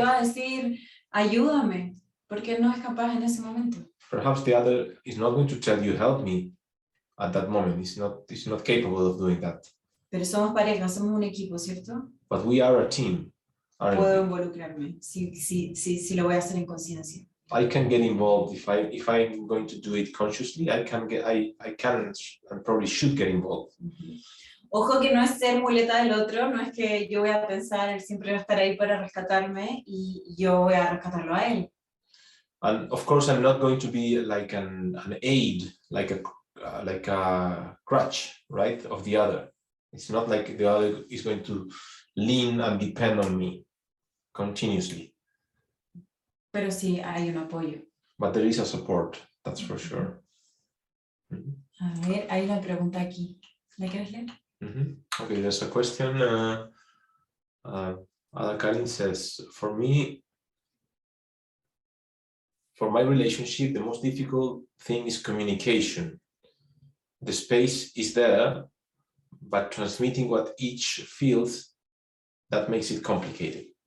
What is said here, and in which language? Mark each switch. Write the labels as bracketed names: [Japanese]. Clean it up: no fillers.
[Spanish] va a decir, ayúdame, porque no es capaz en ese momento. [English] Perhaps the other is not going to tell you, help me, at that moment. It's not capable of doing that. [Spanish] Pero somos pareja, somos un equipo, ¿cierto? [English] But we are a team, aren't [Spanish] Puedo [English] we? [Spanish] involucrarme, si lo voy a hacer en conciencia. [English] I can get involved if I'm going to do it consciously. I can and probably should get involved. [Spanish] Ojo que no es ser muleta del otro, no es que yo voy a pensar, él siempre va a estar ahí para rescatarme y yo voy a rescatarlo a él. [English] And of course, I'm not going to be like an aid, like a crutch, right, of the other. It's not like the other is going to lean and depend on me continuously. [Spanish] Pero sí hay un apoyo. [English] But there is a support, that's for sure. [Spanish] A ver, hay una pregunta aquí. ¿La quieres leer? [English] Okay, there's a question. Ada Karin says, for my relationship, the most difficult thing is communication. The space is there, but transmitting what each feels, that makes it complicated.